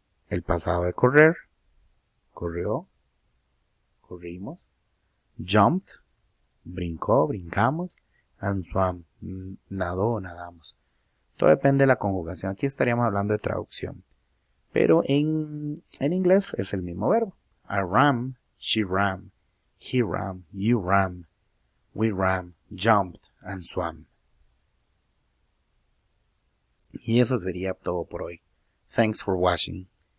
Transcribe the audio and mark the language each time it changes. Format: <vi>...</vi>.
<es>El pasado de correr, corrió, corrimos.</es> <en>Jumped,</en> <es>brincó, brincamos.</es> <en>And swam,</en> <es>nadó, nadamos. Todo depende de la conjugación. Aquí estaríamos hablando de traducción. Pero en inglés es el mismo verbo.</es> <en>I ran, she ran, he ran, you ran, we ran, jumped, and swam.</en> <es>Y eso sería todo por hoy.</es> <en>Thanks for watching.</en>